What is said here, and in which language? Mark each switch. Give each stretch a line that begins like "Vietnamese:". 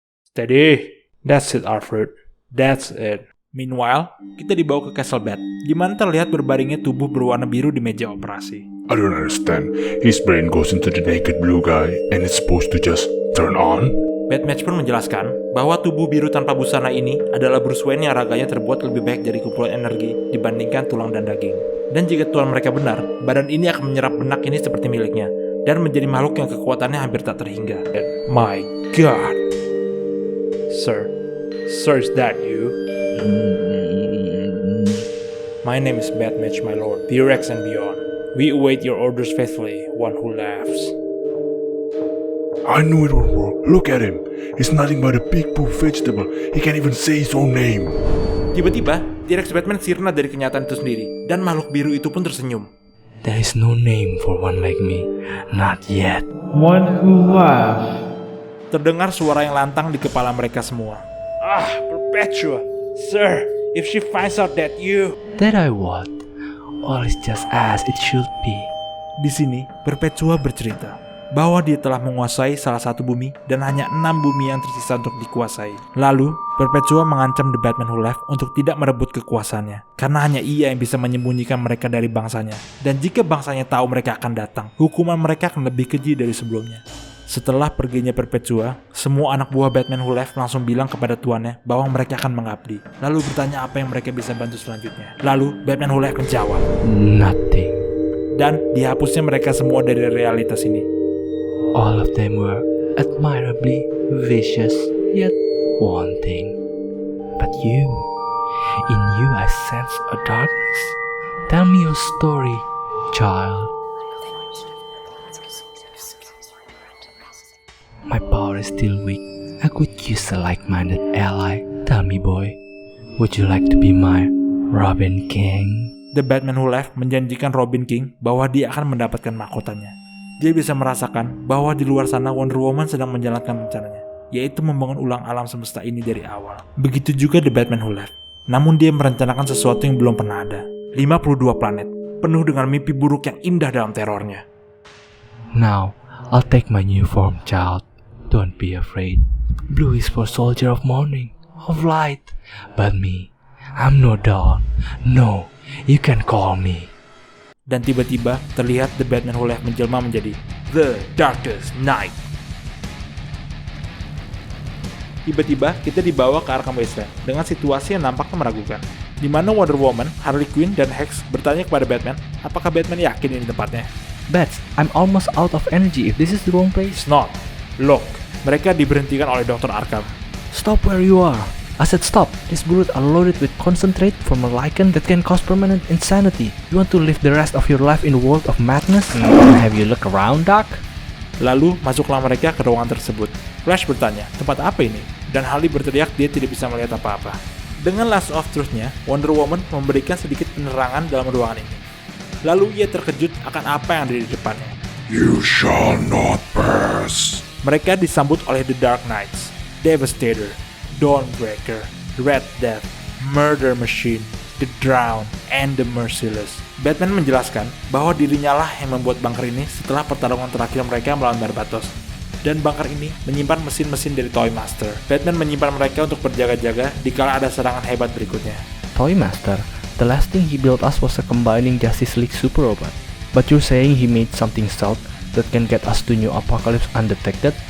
English: Steady. That's it, Alfred. That's it. Meanwhile,
Indonesian: kita dibawa ke Castle Bat, di mana terlihat berbaringnya tubuh berwarna biru di meja operasi.
English: I don't understand. His brain goes into the naked blue guy and it's supposed to just turn on?
Indonesian: Batmatch pun menjelaskan bahwa tubuh biru tanpa busana ini adalah Bruce Wayne yang raganya terbuat lebih baik dari kumpulan energi dibandingkan tulang dan daging. Dan jika tuan mereka benar, badan ini akan menyerap benak ini seperti miliknya, dan menjadi makhluk yang kekuatannya hampir tak terhingga.
English: My God. Sir, is that you? My name is Batmatch, my lord, T-Rex and beyond. We await your orders faithfully, one who laughs. I knew it would work. Look at him. He's nothing but a big poop vegetable. He can't even say his own name.
Indonesian: Tiba-tiba, T-Rex Batman sirna dari kenyataan itu sendiri, dan makhluk biru itu pun tersenyum.
English: There is no name for one like me. Not yet. One who laughs.
Indonesian: Terdengar suara yang lantang di kepala mereka semua. Ah, Perpetua.
English: Sir, if she finds out that you... That I what? All is just as it should be.
Indonesian: Di sini, Perpetua bercerita bahwa dia telah menguasai salah satu bumi dan hanya 6 bumi yang tersisa untuk dikuasai. Lalu, Perpetua mengancam The Batman Who Left untuk tidak merebut kekuasaannya, karena hanya ia yang bisa menyembunyikan mereka dari bangsanya. Dan jika bangsanya tahu mereka akan datang, hukuman mereka akan lebih keji dari sebelumnya. Setelah perginya Perpetua, semua anak buah Batman Who Left langsung bilang kepada tuannya bahwa mereka akan mengabdi. Lalu bertanya apa yang mereka bisa bantu selanjutnya. Lalu, Batman Who Left menjawab,
English: Nothing.
Indonesian: dan dihapusnya mereka semua dari realitas ini.
English: All of them were admirably vicious, yet wanting. But you, in you I sense a darkness. Tell me your story, child. My power is still weak. I could use a like-minded ally. Tell me, boy, would you like to be my Robin King?
Indonesian: The Batman Who Left menjanjikan Robin King bahwa dia akan mendapatkan mahkotanya. Dia bisa merasakan bahwa di luar sana Wonder Woman sedang menjalankan rencananya, yaitu membangun ulang alam semesta ini dari awal. Begitu juga The Batman Who Left. Namun dia merencanakan sesuatu yang belum pernah ada. 52 planet, penuh dengan mimpi buruk yang indah dalam terornya.
English: Now, I'll take my new form, child. Don't be afraid. Blue is for soldier of morning, of light. But me, I'm no dawn. No, you can call me.
Indonesian: Dan tiba-tiba terlihat The Batman Who Left menjelma menjadi The Darkest Knight. Tiba-tiba kita dibawa ke Arkham Wasteland dengan situasi yang nampaknya meragukan, di mana Wonder Woman, Harley Quinn, dan Hex bertanya kepada Batman apakah Batman yakin ini tempatnya.
English: Bats, I'm almost out of energy if this is the wrong place. It's not. Look,
Indonesian: mereka diberhentikan oleh Dr. Arkham.
English: Stop where you are. I said stop. These bullets are loaded with concentrate from a lichen that can cause permanent insanity. You want to live the rest of your life in a world of madness? Have you look around, Doc?
Indonesian: Lalu masuklah mereka ke ruangan tersebut. Flash bertanya, tempat apa ini? Dan Harley berteriak dia tidak bisa melihat apa-apa. Dengan Last of Truth-nya, Wonder Woman memberikan sedikit penerangan dalam ruangan ini. Lalu ia terkejut akan apa yang ada di depannya.
English: You shall not pass.
Indonesian: Mereka disambut oleh The Dark Knights, Devastator, Dawnbreaker, Red Death, Murder Machine, The Drown, and The Merciless. Batman menjelaskan bahwa dirinya lah yang membuat bunker ini setelah pertarungan terakhir mereka melawan Barbatos. Dan bunker ini menyimpan mesin-mesin dari Toy Master. Batman menyimpan mereka untuk berjaga-jaga dikala ada serangan hebat berikutnya.
English: Toy Master? The last thing he built us was a combining Justice League super robot. But you're saying he made something stealth that can get us to New Apocalypse undetected?